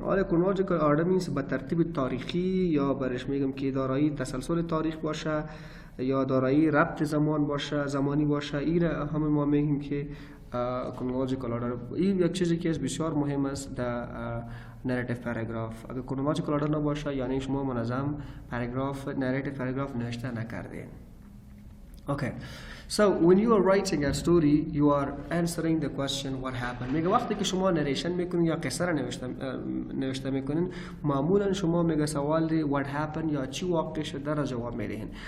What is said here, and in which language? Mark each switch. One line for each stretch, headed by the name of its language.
Persian: آره
English: chronological order means
Persian: به ترتیب تاریخی یا برش میگم که دارایی تسلسل تاریخ باشه یا دارایی ربط زمان باشه، زمانی باشه. این همه ما میگیم که chronological order. این یک چیزی که بسیار مهم است در narrative paragraph. اگر chronological order نباشه یعنی شما منظم narrative paragraph نوشته نکردین.
English: Okay, so when you are writing a story, you are answering the question what happened.
Persian: میگه وقتی که شما نریشن میکنین یا قصه را نوشته میکنین معمولا شما میگه سوال دی
English: what happened
Persian: یا چی واقع شده را جواب میدهین.